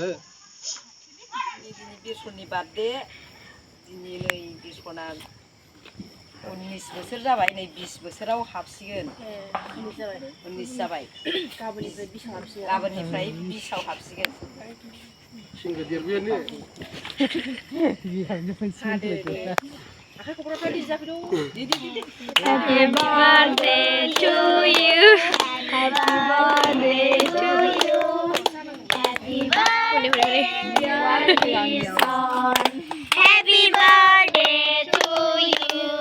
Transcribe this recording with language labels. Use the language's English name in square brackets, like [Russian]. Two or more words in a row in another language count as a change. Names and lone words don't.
[Bodo] दिनै बिरसननि बार्थडे दिनै नै बिरसना 19 बोसोर जाबाय नै 20 बोसोराव हाबसिगोन 19 जाबाय गाबोननिफ्राय 20 आव हाबसिगोन सिंगो देरबायानो आखाइ खबरफ्रा बिदि जाफैदो [English] Happy birthday to you Happy birthday to you Happy birthday dear son Happy birthday to you